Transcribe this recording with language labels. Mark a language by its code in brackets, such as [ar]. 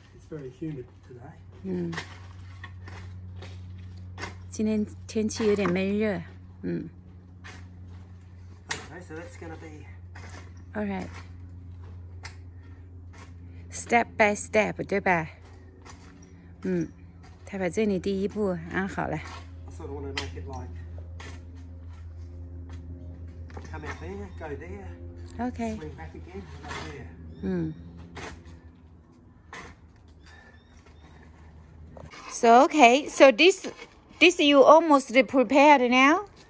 [en] It's very humid today. [zh] 今天天气有点闷热。 [en] Okay, so that's gonna be. All right. Step by step, [zh] 对吧？他把这里第一步安好了。 [en] I sort of want to make it like come out there, go there. Okay. Swing back again, go there. So okay, so this you almost prepared now?